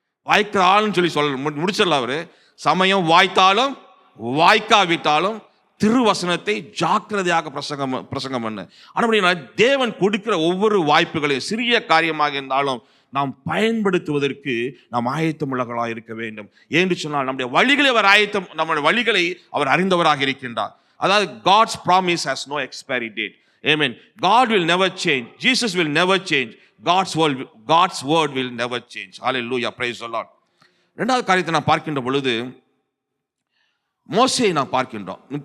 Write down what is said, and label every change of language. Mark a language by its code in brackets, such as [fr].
[ta] வாய்க்காலும் சொல்லி முடிச்சிடல அவரு. சமயம் வாய்த்தாலும் வாய்க்காவிட்டாலும் திருவசனத்தை ஜாக்கிரதையாக பிரசங்கம் பண்ணு. ஆனால் தேவன் கொடுக்கிற ஒவ்வொரு வாய்ப்புகளையும் சிறிய காரியமாக இருந்தாலும் நாம் பயன்படுத்துவதற்கு நாம் ஆயத்தமுள்ளவர்களாக இருக்க வேண்டும். என்று சொன்னால் நம்முடைய வழிகளை நம்முடைய வழிகளை அவர் அறிந்தவராக இருக்கின்றார். [en] அதாவது God's promise has no expiry date. Amen. God will never change. Jesus will never change. God's word will never change. Hallelujah. Praise the Lord. [ta] இரண்டாவது காரியத்தை நான் பார்க்கின்ற பொழுது மோசேயை நாம் பார்க்கின்றோம்.